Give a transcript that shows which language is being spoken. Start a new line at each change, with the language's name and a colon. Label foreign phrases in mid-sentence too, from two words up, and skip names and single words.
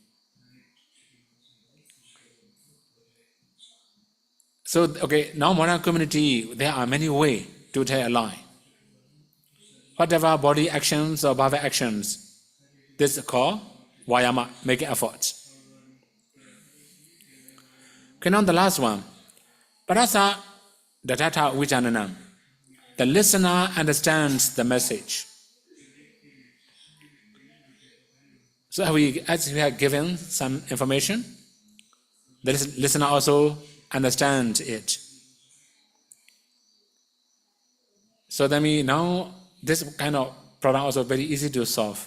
English: So, okay, now modern community, there are many ways to tell a lie. Whatever body actions or verbal actions, this is called vayama, making efforts. Okay, now the last one,
Pali: parasa datata vijananam.
English: The listener understands the message. So as we have given some information, the listener also understands it. So that means now this kind of problem also very easy to solve.